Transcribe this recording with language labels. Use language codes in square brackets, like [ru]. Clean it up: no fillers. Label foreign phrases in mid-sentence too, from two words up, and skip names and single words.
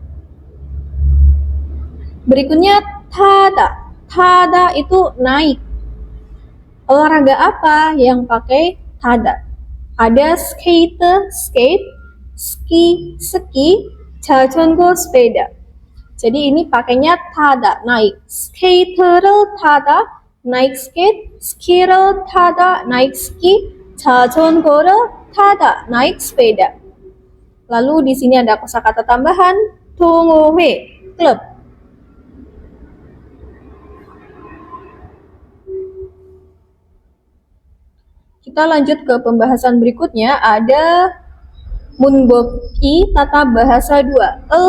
[id] Berikutnya tada itu naik. Olahraga apa yang pakai tada? Ada skate, ski, 자전거 sepeda. Jadi ini pakainya tada, naik. [ko] 스케이트를 타다, [id] naik skate. [ko] 스키를 타다, [id] naik ski. [ko] 자전거를 타다, [id] naik sepeda. Lalu di sini ada kosakata tambahan, 동호회, klub. Kita lanjut ke pembahasan berikutnya, ada munboki tata bahasa 2.